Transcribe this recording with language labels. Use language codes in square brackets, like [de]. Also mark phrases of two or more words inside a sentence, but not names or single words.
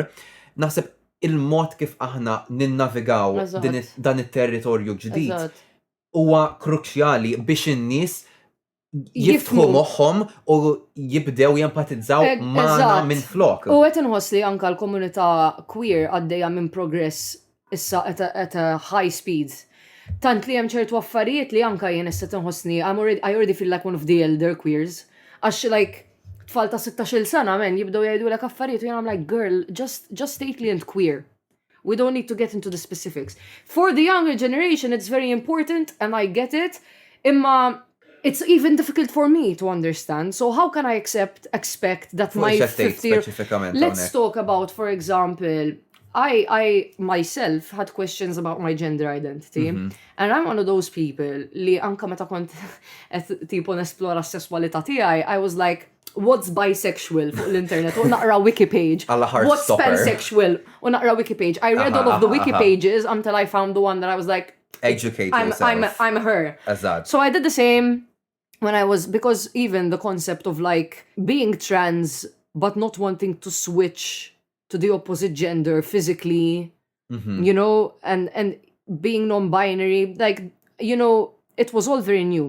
[mt] Naħseb il-mod kif aħna ninnavigaw dan it-territorju ġdid huwa kruċjali biex in-nies jiftħu moħħom u jibdew jempatizzaw magħna minn flok. U qed inħoss li anke l-komunità queer għaddejja minn progress issa [en] at a high speed. [mt] Tant li hemm ċertu affarijiet li anke jien issa tinħossni [en] I already feel like one of the elder queers. [mt] Għax like tfal ta' 16 sena men jibdew jgħidulek affarijiet u jien [en] I'm like girl, just take [mt] li int queer. [en] We don't need to get into the specifics. For the younger generation it's very important and I get it. Imma it's even difficult for me to understand. So how can I expect that my 50... Let's talk about, for example, I myself had questions about my gender identity. And I'm one of those people [mt] li anka meta kont tipo nesplora s-sessualità tiegħi, [en] I was like, what's bisexual [mt] fuq l-internet? U naqra [en] wiki page. What's pansexual? [mt] U naqra [en] wiki page. I read all of the wiki pages until I found the one that I was like, educate yourself. I'm her. Azad. So I did the same when I was, because even the concept of like being trans but not wanting to switch to the opposite gender physically, you know, and being non-binary, like, you know, it was all very new.